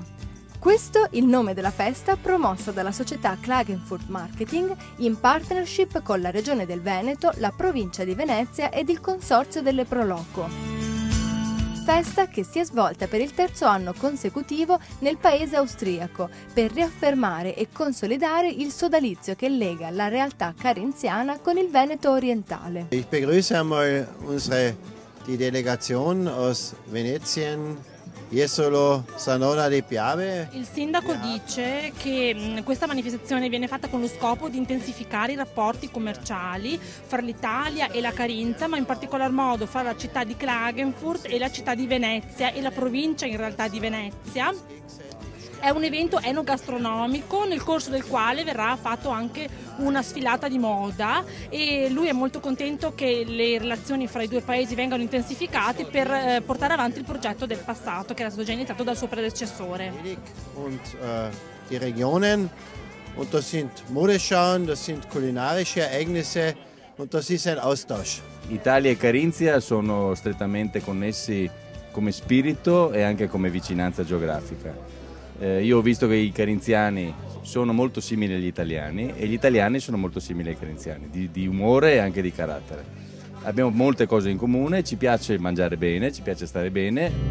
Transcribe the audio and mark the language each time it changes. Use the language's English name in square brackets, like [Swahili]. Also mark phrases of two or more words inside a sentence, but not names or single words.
[Italian] Questo è il nome della festa promossa dalla società Klagenfurt Marketing in partnership con la Regione del Veneto, la provincia di Venezia ed il Consorzio delle Proloco. Festa che si è svolta per il terzo anno consecutivo nel paese austriaco per riaffermare e consolidare il sodalizio che lega la realtà carinziana con il Veneto orientale. [German] Ich begrüße einmal die Delegation aus Venetien. [Italian] Jesolo Sanona di Piave. Il sindaco dice che questa manifestazione viene fatta con lo scopo di intensificare i rapporti commerciali fra l'Italia e la Carinzia, ma in particolar modo fra la città di Klagenfurt e la città di Venezia e la provincia in realtà di Venezia. È un evento enogastronomico nel corso del quale verrà fatto anche una sfilata di moda e lui è molto contento che le relazioni fra i due paesi vengano intensificate per portare avanti il progetto del passato che era stato già iniziato dal suo predecessore. [German] Und die Regionen, und das sind Modeschauen, das sind kulinarische Ereignisse und das ist ein Austausch. [Italian] Italia e Carinzia sono strettamente connessi come spirito e anche come vicinanza geografica. Io ho visto che i carinziani sono molto simili agli italiani e gli italiani sono molto simili ai carinziani, di umore e anche di carattere. Abbiamo molte cose in comune, ci piace mangiare bene, ci piace stare bene.